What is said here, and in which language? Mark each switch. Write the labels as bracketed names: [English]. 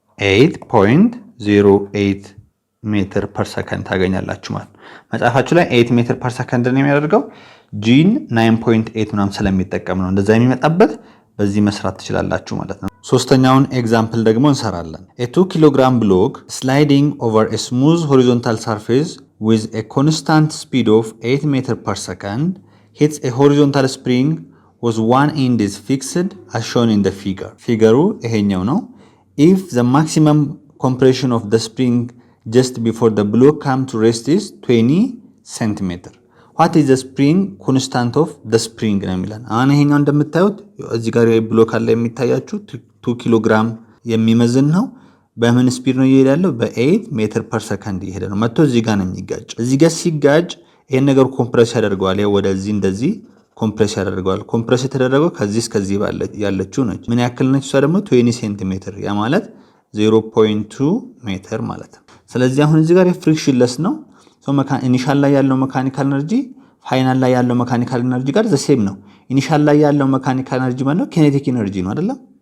[Amharic] 8.08 ሜትር ፐር ሰከንድ ታገኛላችሁ ማለት ነው። መጽሐፋችሁ ላይ 8 ሜትር ፐር ሰከንድ ነው የሚያደርገው ጂን 9.8 ምናምን ስለሚጠቀም ነው እንደዛ የሚመጣበት። በዚህ መስራት ትችላላችሁ ማለት ነው። ሶስተኛውን ኤግዛምፕል ደግሞ እንሰራለን። [English] a 2 kilogram block sliding over a smooth horizontal surface with a constant speed of 8 meter per second hits a horizontal spring whose one end is fixed as shown in the figure. [Amharic] ፊገሩ ይሄኛው ነው። [English] if the maximum compression of the spring just before the block come to rest is 20 centimeter. what is the spring [Amharic] constant of the spring ነው የሚለን። አሁን ይሄኛው እንደምታዩት እዚህ ጋር ብሎክ አለ የሚታያችሁ 2 ኪሎ ግራም የሚመዝን ነው። በምን ስፒድ ነው እየሄደ ያለው? በ8 ሜትር ፐር ሰከንድ እየሄደ ነው። መጥቶ እዚህ ጋር ነው የሚጋጭ። እዚህ ጋር ሲጋጭ ይሄን ነገር ኮምፕረስ ያደርገዋል። ያው ወደዚህ እንደዚህ ኮምፕረስ ያደርገዋል። ኮምፕረስ የተደረገው ከዚህ እስከዚህ ያለችው ነች። ምን ያክል ነች? እሷ ደግሞ 20 ሴንቲሜትር ያ ማለት 0.2 ሜትር ማለት ነው። ስለዚህ አሁን እዚህ ጋር ፍሪክሽን ለስ ነው። ኢኒሻል ላይ ያለው መካኒካል ኤነርጂ ፋይናል ላይ ያለው መካኒካል ኤነርጂ ጋር ዘሴም ነው። ኢኒሻል ላይ ያለው መካኒካል ኤነርጂ ማለት ነው ኪኔቲክ ኤነርጂ ነው አይደለም?